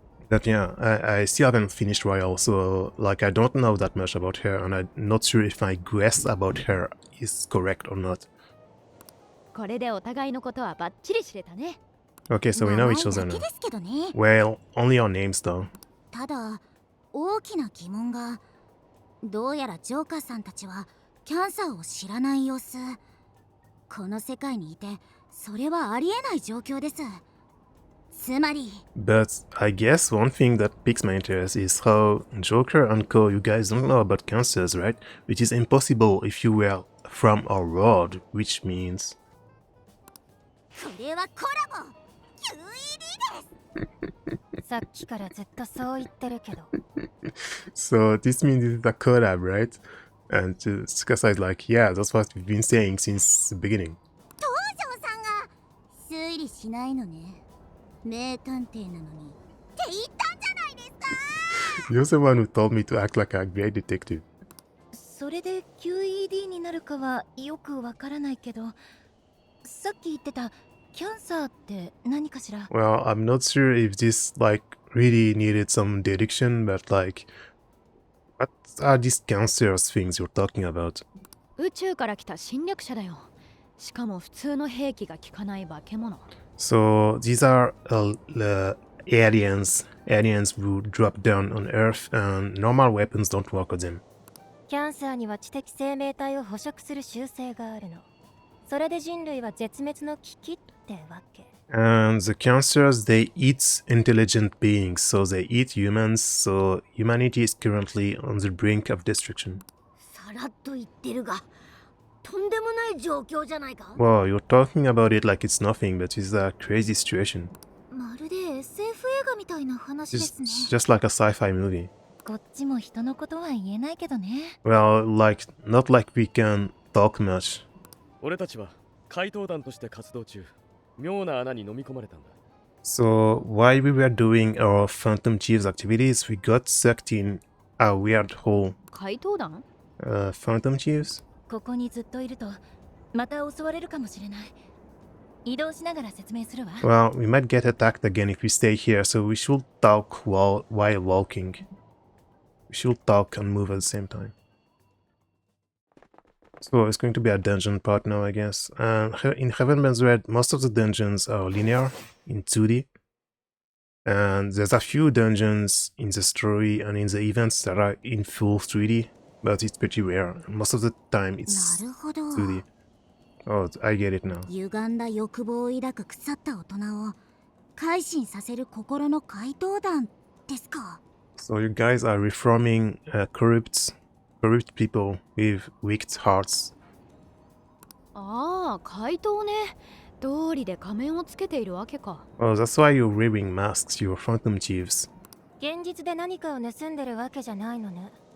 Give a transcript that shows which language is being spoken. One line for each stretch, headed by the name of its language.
English: But yeah, I still haven't finished Royal, so like I don't know that much about her, and I'm not sure if my guess about her is correct or not.
Japanese: これでお互いのことはバッチリ知れたね。
English: Okay, so we know each other
Japanese: 名前だ
English: now.
Japanese: けですけどね。
English: Well, only our names though.
Japanese: ただ大きな疑問が、どうやらジョーカーさんたちはキャンサーを知らない様子。この世界にいてそれはありえない状況です。つまり
English: But I guess one thing that piques my interest is how Joker and Co, you guys don't know about cancers, right? Which is impossible if you were from our world, which means...
Japanese: これはコラボ QED です。さっきからずっとそう言ってるけど
English: So this means it's a collab, right? And Tsukasa is like, yeah, that's what we've been saying since the beginning.
Japanese: 東條さんが推理しないのね。名探偵なのにって言ったんじゃないですか。
English: You're the one who told me to act like a great detective.
Japanese: それで QED になるかはよくわからないけどさっき言ってたキャンサーって何かしら
English: Well, I'm not sure if this, like, really needed some deduction, but, like, what are these cancerous things you're talking about?
Japanese: 宇宙から来た侵略者だよ。しかも普通の兵器が効かない化け物。
English: So, these are aliens who drop down on Earth, and normal weapons don't work on them.
Japanese: キャンサーには知的生命体を捕食する習性があるのそれで人類は絶滅の危機ってわけ
English: And the cancers, they eat intelligent beings, so they eat humans, so humanity is currently on the brink of destruction.
Japanese: さらっと言ってるが、とんでもない状況じゃないか。
English: Wow, you're talking about it like it's nothing, but it's a crazy situation.
Japanese: まるで SF 映画みたいな話ですね。
English: It's just like a sci-fi movie.
Japanese: こっちも人のことは言えないけどね
English: Well, like, not like we can talk much.
Japanese: 俺たちは怪盗団として活動中、妙な穴に飲み込まれたんだ。
English: So, while we were doing our Phantom Chiefs activities, we got sucked in a weird hole.
Japanese: 怪盗団
English: Phantom Chiefs?
Japanese: ここにずっといるとまた襲われるかもしれない移動しながら説明するわ
English: Well, we might get attacked again if we stay here, so we should talk while walking. We should talk and move at the same time. So it's going to be a dungeon part now, I guess. In Heaven Bends Red, most of the dungeons are linear in 2D. And there's a few dungeons in the story and in the events that are in full 3D, but it's pretty rare. Most of the time it's
Japanese: なるほど。
English: 2D. Oh, I get it now.
Japanese: 歪んだ欲望を抱く腐った大人を改心させる心の怪盗団ですか。
English: So you guys are reforming corrupt people with wicked hearts.
Japanese: ああ、怪盗ね。道理で仮面をつけているわけか。
English: Oh, that's why you're wearing masks, you're phantom thieves.
Japanese: 現実で何かを盗んでるわけじゃないのね。